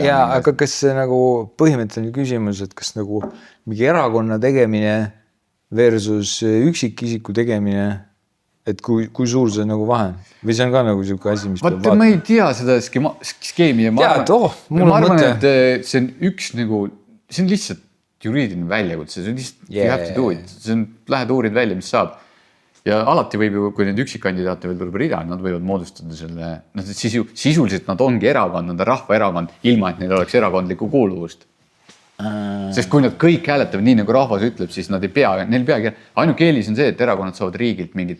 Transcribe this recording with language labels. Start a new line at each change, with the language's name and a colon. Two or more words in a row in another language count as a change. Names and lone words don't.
Estonian: Aga kas see nagu põhimõtteline küsimus, et kas nagu mingi erakonna tegemine versus üksikisiku tegemine, et kui suur see nagu vahe on? Või see on ka nagu selline asi, mis peab vaatama? Ma ei tea seda skeemi ja ma arvan, et see on üks nagu, see on lihtsalt juriidiline väljakutse, see on lihtsalt
English: you have to do it.
Estonian: See on, lähed uurid välja, mis saab. Ja alati võib ju, kui need üksikkandidaate veel tuleb rida, nad võivad moodustada selle, sisuliselt nad ongi erakond, nad on rahvaerakond, ilma et neil oleks erakondlikku kuuluvust. Sest kui nad kõik hääletavad nii, nagu rahvas ütleb, siis nad ei pea, neil peagi, ainuke eelis on see, et erakonnad saavad riigilt mingid